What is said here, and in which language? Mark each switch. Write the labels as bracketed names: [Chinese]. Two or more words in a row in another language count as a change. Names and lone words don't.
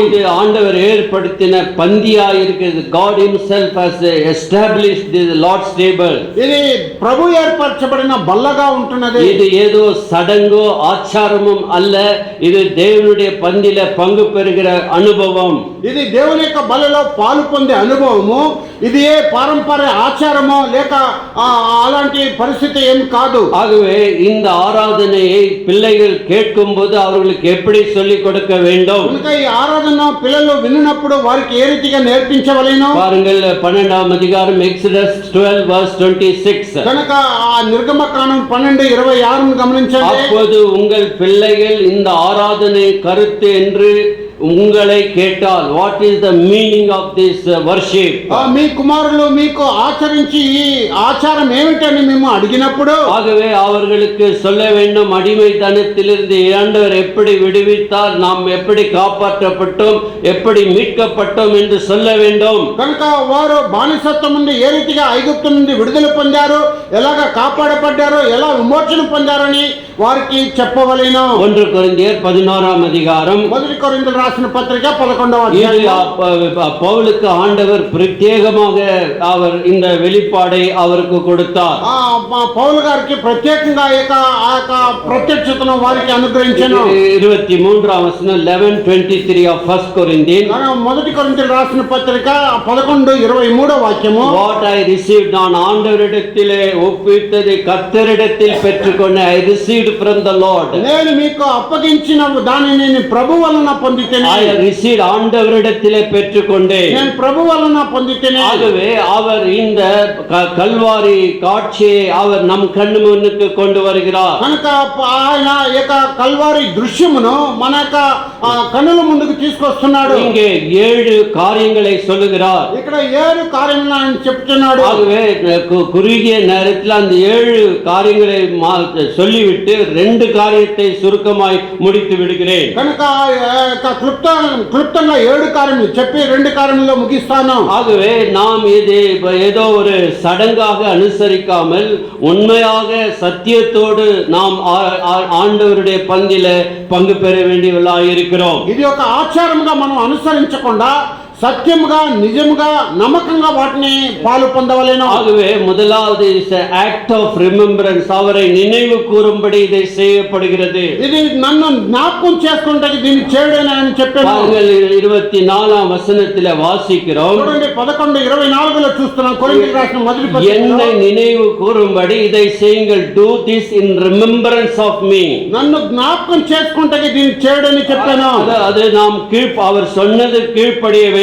[Tamil] இது ஆண்டவர் ஏற்படுத்தின பந்தியா இருக்கிறது. [English] God himself has established the Lord's table. [Telugu] ఇది ప్రభు ఏర్పరచబడిన బల్లగా ఉంటున్నది. [Tamil] இது ஏதோ சடங்கோ ஆச்சாரமும் அல்ல, இது தேவனுடைய பந்தியில பங்கு பெறுகிற அனுபவம். [Telugu] ఇది దేవుని యొక్క బలలో పాలు పొందే అనుభవము. ఇది ఏ పారంపర్య ఆచారమో లేక అలాంటి పరిస్థితి ఏం కాదు. [Tamil] ஆகவே இந்த ஆராதனையை பிள்ளைகள் கேட்கும்போது அவர்களுக்கு எப்படி சொல்லிக் கொடுக்க வேண்டும்? [Telugu] కనుక ఈ ఆరాధన పిల్లలు విన్నప్పుడు వారికి ఏ రీతిగా నేర్పించవలెను? [Tamil] பாருங்கள் 12ஆம் அதிகாரம் Exodus 12:26. [Telugu] కనుక ఆ నిర్గమకాండం 12:26 గమనించండి. [Tamil] அப்போது உங்கள் பிள்ளைகள் இந்த ஆராதனை கருத்து என்று உங்களை கேட்டால், [English] What is the meaning of this worship? [Telugu] మీ కుమారులు మీకు ఆచరించి ఈ ఆచారం ఏమిటని మేము అడిగినప్పుడు, [Tamil] ஆகவே அவர்களுக்கு சொல்ல வேண்டும், அடிமைத்தனத்திலிருந்து ஆண்டவர் எப்படி விடுவித்தார், நாம் எப்படி காப்பாற்றப்பட்டோம், எப்படி மீட்கப்பட்டோம் என்று சொல்ல வேண்டும். [Telugu] కనుక వారు బానిసత్వం నుండి ఏ రీతిగా ఐగుప్తు నుండి విడుదల పొందారు, ఎలాగ కాపాడబడ్డారో, ఎలా విమోచన పొందారని వారికి చెప్పవలెను. [Tamil] 1 கொரிந்தியர் 11ஆம் அதிகாரம். [Telugu] 1 కొరింథీయులకు రాసిన పత్రిక 11వ అధ్యాయం. [Tamil] பவுலுக்கு ஆண்டவர் பிரத்யேகமாக அவர் இந்த வெளிப்பாடை அவருக்கு கொடுத்தார். [Telugu] పౌలు గారికి ప్రత్యేకంగా ఆ యొక్క ప్రత్యక్షతను వారికి అనుగ్రహించాను. 23ఆం వచనం [English] 11:23 of 1 Corinthians. [Telugu] 1 కొరింథీయులకు రాసిన పత్రిక 11:23 వాక్యము. [English] What I received, [Tamil] நான் ஆண்டவரிடத்திலே ஒப்புவித்ததை கர்த்தரிடத்தில் பெற்றுக்கொண்டேன். [English] I received from the Lord. [Telugu] నేను మీకు అప్పగించిన దానిని నేను ప్రభు వలన పొందితేనే. [English] I received, [Tamil] ஆண்டவரிடத்திலே பெற்றுக்கொண்டேன். [Telugu] నేను ప్రభు వలన పొందితేనే. [Tamil] ஆகவே அவர் இந்த கல்வாரி காட்சியை அவர் நம் கண்ணு முன்னுக்கு கொண்டு வருகிறார். [Telugu] కనుక ఆయన యొక్క కల్వారి దృశ్యమును మన యొక్క కన్నుల ముందుకు తీసుకొస్తున్నాడు. [Tamil] இங்கே 7 காரியங்களை சொல்லுகிறார். [Telugu] ఇక్కడ 7 కార్యములను ఆయన చెప్తున్నాడు. [Tamil] ஆகவே குறுகிய நேரத்தில் அந்த 7 காரியங்களை சொல்லிவிட்டு 2 காரியத்தை சுருக்கமாய் முடித்து விடுகிறேன். [Telugu] కనుక క్లుప్తంగా 7 కార్యములు చెప్పి 2 కార్యములలో ముగిస్తాను. [Tamil] ஆகவே நாம் இது ஏதோ ஒரு சடங்காக அனுசரிக்காமல் உண்மையாக சத்தியத்தோடு நாம் ஆண்டவருடைய பந்தில பங்கு பெற வேண்டியவர்களாக இருக்கிறோம். [Telugu] ఇది ఒక ఆచారముగా మనం అనుసరించకుండా సత్యముగా నిజముగా నమ్మకంగా వాటిని పాలు పొందవలెను. [Tamil] ஆகவே முதலாவது [English] is act of remembrance, [Tamil] அவரை நினைவு கூறும்படி இதை செய்யப்படுகிறது. [Telugu] ఇది నన్ను జ్ఞాపకం చేసుకుంటే దీన్ని చేయడని ఆయన చెప్పాడు. [Tamil] 24ஆம் வசனத்திலே வாசிக்கிறோம். [Telugu] చూడండి 11:24లో చూస్తున్నాం. కొరింథీయులకు రాసిన మొదటి పత్రిక. [Tamil] என்னை நினைவு கூறும்படி இதை செய்யுங்கள், [English] do this in remembrance of me. [Telugu] నన్ను జ్ఞాపకం చేసుకుంటే దీన్ని చేయడని చెప్పాను. [Tamil] அது நாம் அவர் சொன்னது கீழ்ப்படிய வேண்டும்.